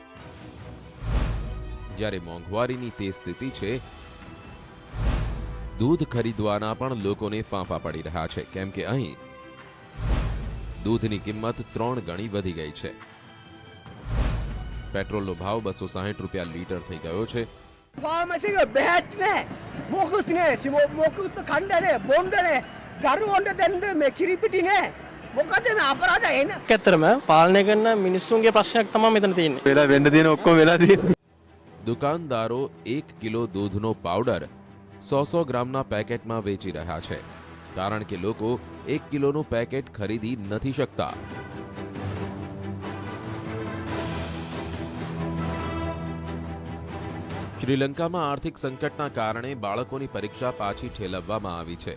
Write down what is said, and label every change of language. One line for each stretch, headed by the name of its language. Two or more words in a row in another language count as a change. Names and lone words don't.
Gujarati: જ્યારે મોંઘવારીની તે સ્થિતિ છે, દૂધ ખરીદવાના પણ લોકોને ફાંફા પડી રહ્યા છે, કેમ કે અહીં દૂધની કિંમત 3 ગણી વધી ગઈ છે. પેટ્રોલનો ભાવ 260 રૂપિયા લીટર થઈ ગયો છે.
Sinhala: ෆාමසික බැහැත් නෑ මොකුත් නෑ මොකුත් කණ්ඩ නෑ බොණ්ඩ නෑ දරුවන්ට දෙන්න මේ කිරිපිටි නෑ මොකද මේ අපරාධ එන ඇත්තටම පාලනය කරන මිනිස්සුන්ගේ ප්‍රශ්නයක් තමයි මෙතන තියෙන්නේ. වෙලා වෙන්න තියෙන ඔක්කොම වෙලා තියෙන්නේ.
Gujarati: દુકાનદારો 1 કિલો દૂધનો પાવડર 100 ગ્રામના પેકેટમાં વેચી રહ્યા છે, કારણ કે લોકો 1 કિલોનું પેકેટ ખરીદી નથી શકતા. શ્રીલંકામાં આર્થિક સંકટના કારણે બાળકોની પરીક્ષા પાછી ઠેલવવામાં આવી છે.